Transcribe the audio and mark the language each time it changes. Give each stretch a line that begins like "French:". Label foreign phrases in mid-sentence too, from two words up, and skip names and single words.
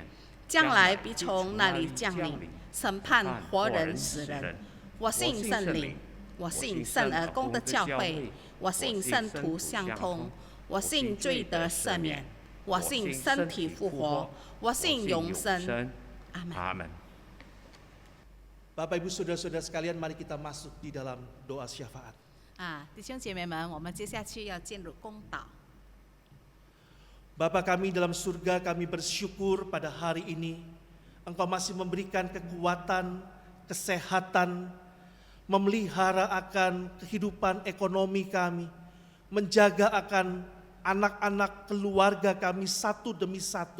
Chinese: 将来必从那里降临，审判活人死人。我信圣灵，我信圣而公的教会，我信圣徒相通，我信罪得赦免，我信身体复活，我信永生。阿门。阿门。
Indonesian: Bapak Ibu Saudara-saudara sekalian, mari kita masuk di dalam doa syafaat.
Chinese: 弟兄姐妹们，我们接下去要进入公祷。
Indonesian: Bapa kami dalam surga, kami bersyukur pada hari ini Engkau masih memberikan kekuatan, kesehatan, memelihara akan kehidupan ekonomi kami, menjaga akan anak-anak keluarga kami satu demi satu.